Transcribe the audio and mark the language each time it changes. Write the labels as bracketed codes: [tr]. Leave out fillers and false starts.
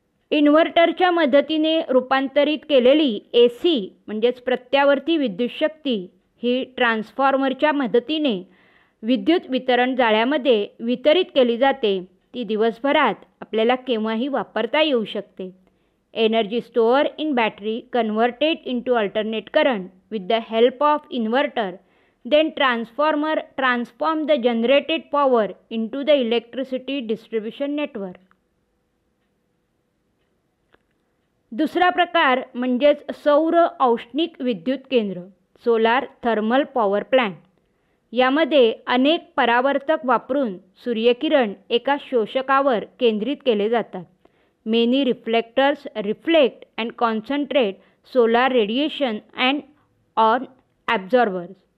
[mr] इन्व्हर्टरच्या मदतीने रूपांतरित केलेली AC म्हणजेच प्रत्यावर्ती विद्युत शक्ती ही ट्रान्सफॉर्मरच्या मदतीने विद्युत वितरण जाळ्यामध्ये वितरित केली जाते. ती दिवसभरात आपल्याला केव्हाही वापरता येऊ शकते. [en] Energy store in battery converted into alternate current with the help of inverter, then transformer transform the generated power into the electricity distribution network. [mr] दुसरा प्रकार म्हणजेच सौर औष्णिक विद्युत केंद्र [en] Solar thermal power plant. [mr] यामध्ये अनेक परावर्तक वापरून सूर्यकिरण एका शोषकावर केंद्रित केले जातात. [en] Many reflectors reflect and concentrate solar radiation and on absorbers.